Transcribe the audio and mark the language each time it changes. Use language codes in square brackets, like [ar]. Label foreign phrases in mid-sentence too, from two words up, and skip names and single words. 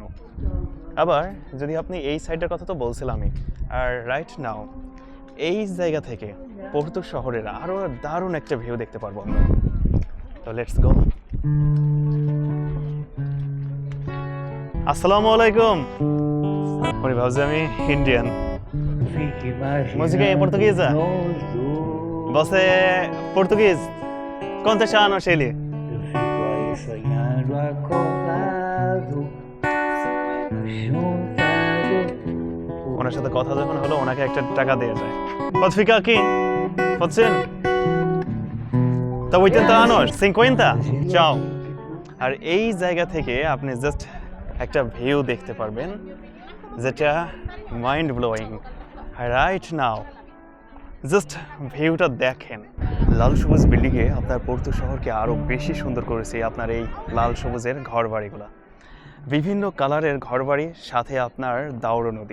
[bn] আবার যদি আপনি এই সাইডের কথা তো বলছিলামই, আর [en] right now [bn] এই জায়গা থেকে পর্তু শহরের আরো দারুণ একটা ভিউ দেখতে পারবো আমরা। তো [en] let's go. [ar] السلام عليكم. [bn] উনি ভাবছে আমি ইন্ডিয়ান। [pt] Música em portuguesa? Você é português? Quantos anos ele? Eu fico aí sonhando acordado, juntado. [bn] ওনার সাথে কথা যখন হলো, ওনাকে একটা টাকা দেওয়া যায়। [pt] Pode ficar aqui? Pode ser? Tá 80 anos? 50? Ciao. [bn] আর এই জায়গা থেকে আপনি জাস্ট একটা ভিউ দেখতে পারবেন যেটা [en] mind blowing. right now just [bn] ভিউটা দেখেন। লাল সবুজ বিল্ডিংয়ে আপনার পর্তু শহরকে আরও বেশি সুন্দর করেছে আপনার এই লাল সবুজের ঘরবাড়িগুলো, বিভিন্ন কালারের ঘরবাড়ি, সাথে আপনার দাউড়ো নদী।